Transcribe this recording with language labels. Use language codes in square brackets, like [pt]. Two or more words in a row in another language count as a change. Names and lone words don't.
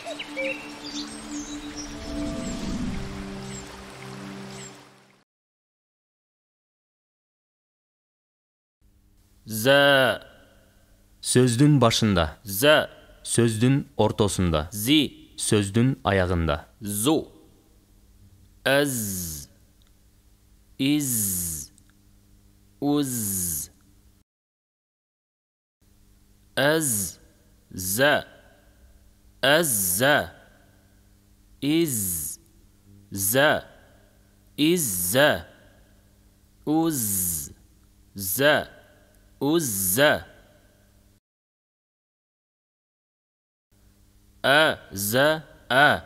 [ky] За. Сөздүн башында. За. Сөздүн ортосунда. Зи. Сөздүн аягында. Зу. Az. İz. Uz. Az. Za. Az-za. İz. Za. İzza. Uz. Za. Uzza. A-za. A.